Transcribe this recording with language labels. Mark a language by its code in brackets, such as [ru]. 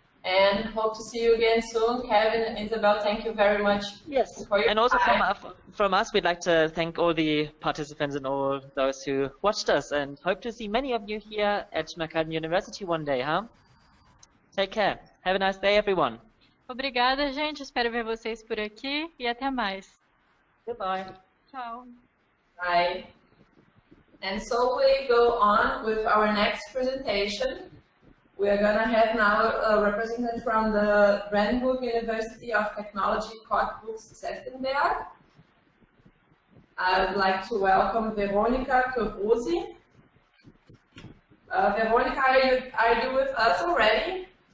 [en] And hope to see you again soon. Kevin and Isabel, thank you very much. Yes, for your and also time. from us, we'd like to thank all the participants and all those who watched us, and hope to see many of you here at Schmalkalden University one day, huh? Take care. Have a nice day, everyone. [pt] Obrigada, gente. Espero ver vocês por aqui e até mais. [en] Goodbye. [pt] Tchau. [en] Bye. And so we go on with our next presentation. We are going to have now a representative from the Dortmund University of Technology, Karlsruhe. I would like to welcome Veronica Carusi. Veronica, are you with us already?